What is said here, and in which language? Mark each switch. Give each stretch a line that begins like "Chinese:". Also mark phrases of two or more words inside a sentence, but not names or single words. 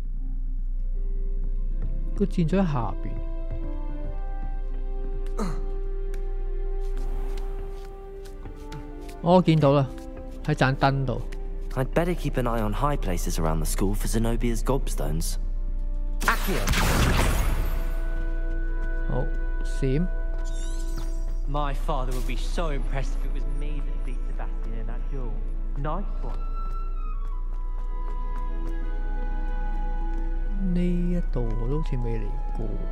Cantonese: 個箭嘴喺下邊。我見到啦，喺盞燈度。
English: I'd better keep an eye on high places around the school for Zenobia's gobstones. Accio.
Cantonese: 好，閃。
English: My father would be so impressed if it was me that beat Sebastian in that duel. Nice one.
Cantonese: 呢一度我都好似未嚟過。